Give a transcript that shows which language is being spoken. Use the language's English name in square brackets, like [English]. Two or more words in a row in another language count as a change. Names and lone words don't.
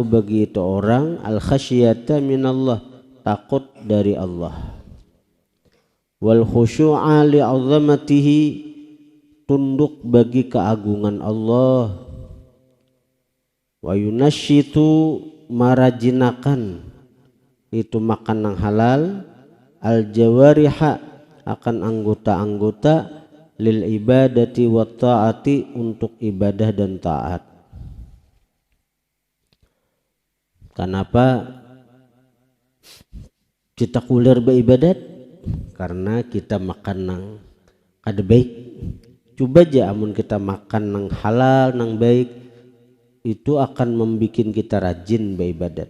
[Banjar] bagi itu orang [Arabic] الخشية من الله, [Banjar] takut dari Allah, [Arabic] والخشوع لعظمته, [Banjar] tunduk bagi keagungan Allah, [Arabic] وينشط, [Banjar] marajinakan itu makan nang halal [Arabic] الجوارح, [Banjar] akan anggota-anggota [Arabic] للعبادة والطاعة, [Banjar] untuk ibadah dan taat. Kenapa kita kuler beribadat? Karena kita makan nang kada baik. Coba aja amun kita makan nang halal nang baik, itu akan membuat kita rajin beribadat.